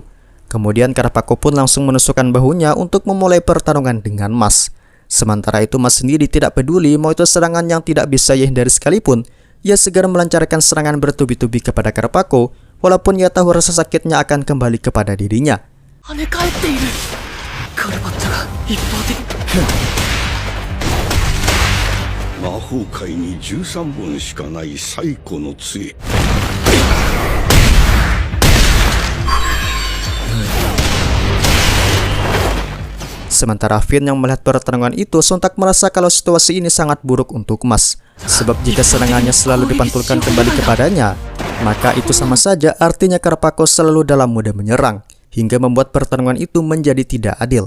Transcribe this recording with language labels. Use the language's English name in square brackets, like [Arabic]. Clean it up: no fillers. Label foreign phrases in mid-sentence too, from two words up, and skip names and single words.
[Indonesian] Kemudian Karpako pun langsung menusukkan bahunya untuk memulai pertarungan dengan Mas. Sementara itu Mas sendiri tidak peduli mau itu serangan yang tidak bisa ia hindari sekalipun. Ia segera melancarkan serangan bertubi-tubi kepada Karpako, walaupun ia tahu rasa sakitnya akan kembali kepada dirinya. [Japanese] 跳ね返っている。カルバッチョが一方的。魔法界に13本しかない最古の杖。 [Indonesian] Sementara Finn yang melihat pertarungan itu sontak merasa kalau situasi ini sangat buruk untuk Mas. Sebab jika serangannya selalu dipantulkan kembali kepadanya, maka itu sama saja artinya Karpako selalu dalam mode menyerang, hingga membuat pertarungan itu menjadi tidak adil.